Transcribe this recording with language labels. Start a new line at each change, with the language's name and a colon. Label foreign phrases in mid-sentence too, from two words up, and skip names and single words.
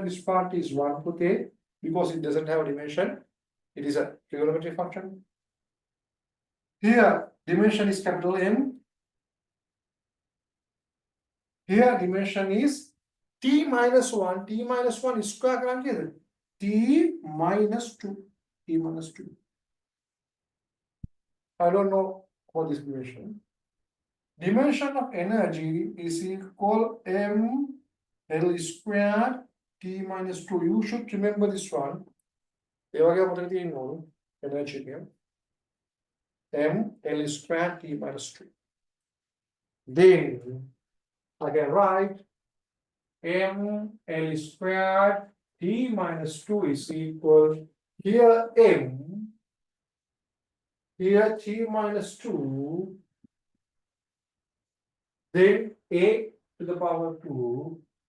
English: This part is 1 to K because it doesn't have a dimension. It is a trigonometric function. Here, dimension is capital M. Here dimension is t minus 1. T minus 1 is square
Sinhala: කරන්න කීයද?
English: T minus 2. T minus 2. I don't know what is dimension. Dimension of energy is equal m L squared T minus 2. You should remember this one.
Sinhala: ඒ වගේ අපිට තියෙන්න ඕන energy එක.
English: M L squared T minus 2. Then I can write M L squared T minus 2 is equal here M, here T minus 2, then A to the power 2.